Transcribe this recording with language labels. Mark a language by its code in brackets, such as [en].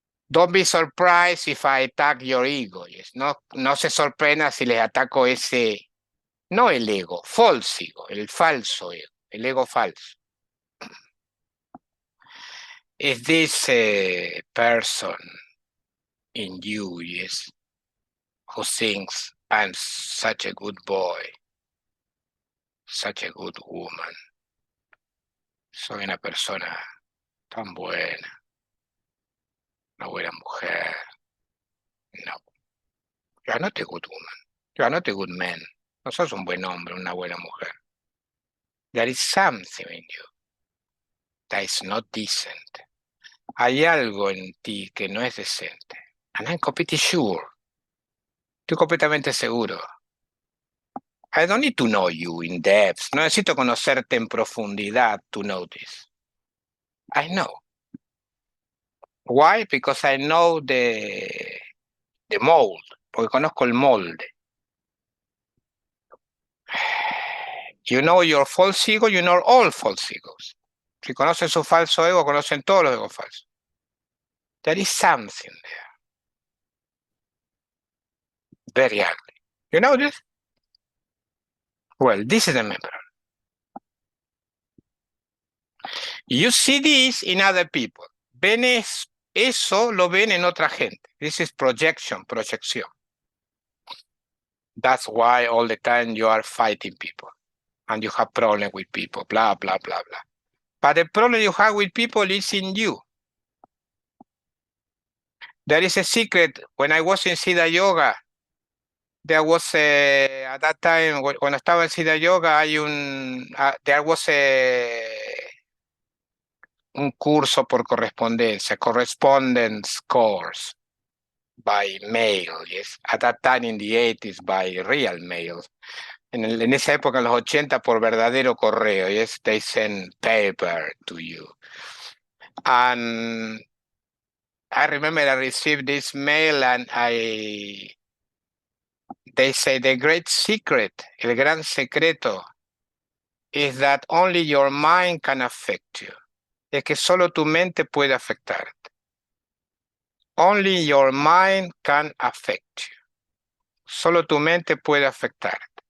[en] Don't be surprised if I attack your ego. Yes. [es] No se sorprenda si les ataco ese, no el ego, [en] false ego, [es] el falso ego, el ego falso. [en] Is this person in you, yes, who thinks I'm such a good boy, such a good woman? [es] Soy una persona tan buena, una buena mujer. [en] No. You are not a good woman. You are not a good man. [es] No sos un buen hombre, una buena mujer. [en] There is something in you that is not decent. [es] Hay algo en ti que no es decente. [en] And I'm completely sure. [es] Estoy completamente seguro. [en] I don't need to know you in depth. [es] No necesito conocerte en profundidad [en] to know this. I know. Why? Because I know the mold. [es] Porque conozco el molde. [en] You know your false ego, you know all false egos. [es] Si conocen su falso ego, conocen todos los egos falsos. [en] There is something there. Very ugly. You know this? Well, this is the main problem. You see this in other people. [es] Ven eso lo ven en otra gente. [en] This is projection, [es] proyección. [en] That's why all the time you are fighting people. And you have problems with people, blah, blah, blah, blah. But the problem you have with people is in you. There is a secret. When I was in Siddha Yoga, there was at that time, [es] cuando estaba en Siddha Yoga, [en] there was [es] un curso por correspondencia, [en] correspondence course by mail, yes. At that time in the 80s by real mail. [es] en esa época, en los 80, por verdadero correo. [en] Yes, they send paper to you. And I remember I received this mail and they say the great secret, [es] el gran secreto, [en] is that only your mind can affect you. [es] Es que solo tu mente puede afectarte. [en] Only your mind can affect you. [es] Solo tu mente puede afectarte.